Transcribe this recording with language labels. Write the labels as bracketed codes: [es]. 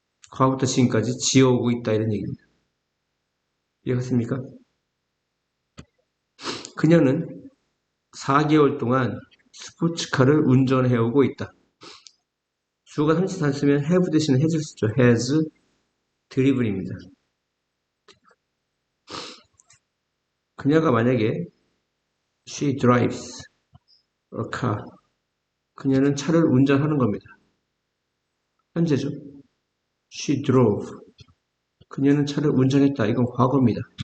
[ko] 과거부터 지금까지 지어오고 있다 이런 얘기입니다. 이해갔습니까? 그녀는 4개월 동안 스포츠카를 운전해오고 있다. 주어가 34 쓰면 have 대신에 has를 쓰죠. has driven입니다. 그녀가 만약에 [en] she drives a car [ko] 그녀는 차를 운전하는 겁니다. 현재죠. [en] she drove [ko] 그녀는 차를 운전했다. 이건 과거입니다.